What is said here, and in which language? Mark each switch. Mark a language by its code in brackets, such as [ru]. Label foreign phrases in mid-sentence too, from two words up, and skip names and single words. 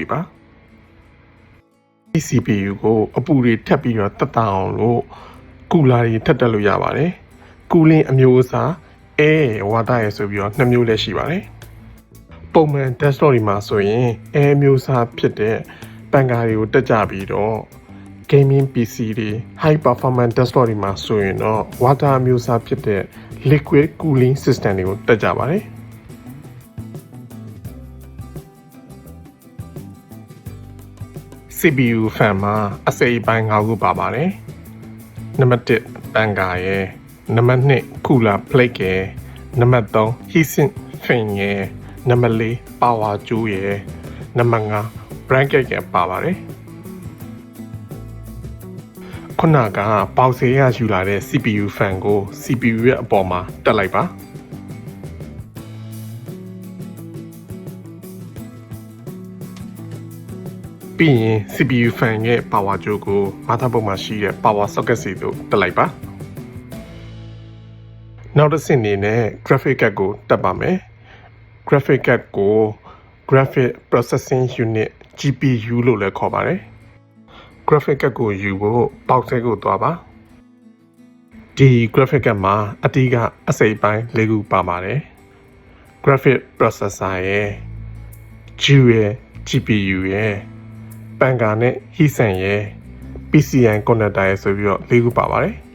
[my] ပေးပါဒီ CPU ကိုအပူတွေထပ်ပြီးတော့တက်တာအောင်လို့ကူလာတွေထပ်တက်လို့ရပါတယ်ကူလင်းအမျိုးအစားဝါတာရယ်ဆိုပြီးတော့2မျိုးလည်းရှိပါတယ်ပုံမှန် desktop တွေမှာဆိုရင်မျိုးစားဖြစ်တဲ့ပန်ကာတွေကိုတက်ကြပြီးတော့ [en] gaming PC [my] တွေ [en] high performance desktop [my] တွေမှာဆိုရင်တော့ water မျိုးစားဖြစ်တဲ့ [en] liquid cooling system [my] တွေကိုတက်ကြပါတယ် [en] CPU fan [my] မှာအစိပ်ပိုင်း5ခုပါပါတယ်နံပါတ်1ပန်ကာရယ်နံပါတ်2 [en] cooler plate [my] ရယ်နံပါတ်3 [en] heatsink fan [my] ရယ်နံပါတ်4 power ကြိုးရယ်နံပါတ်5 bracket ရယ်ပါပါတယ် ခုနကပေါက်စေရယူလာတဲ့ [en] CPU fan [my] ကို CPU ရဲ့အပေါ်မှာတက်လိုက်ပါပြီးရင် [en] CPU fan [my] ရဲ့ power ကြိုးကို motherboard မှာရှိတဲ့ [en] power socket [my] စီသို့တက်လိုက်ပါ နောက်တစ်ဆင့်အနေနဲ့ [en] graphic card [my] ကိုတက်ပါမယ် [en] graphic card [my] ကို [en] graphic processing unit GPU [my] လို့လည်းခေါ်ပါတယ် [en] graphic card [my] ကိုယူဖို့ box ထဲကိုသွားပါဒီ [en] graphic card [my] မှာအတိကအစိပ်ပိုင်း၄ခုပါပါတယ် [en] graphic processor [my] ရယ် GPU ရယ် GPU ရယ်ပန်ကာနဲ့ heatsink ရယ် [en] PCI connector [my] ရယ်ဆိုပြီးတော့၄ခုပါပါတယ်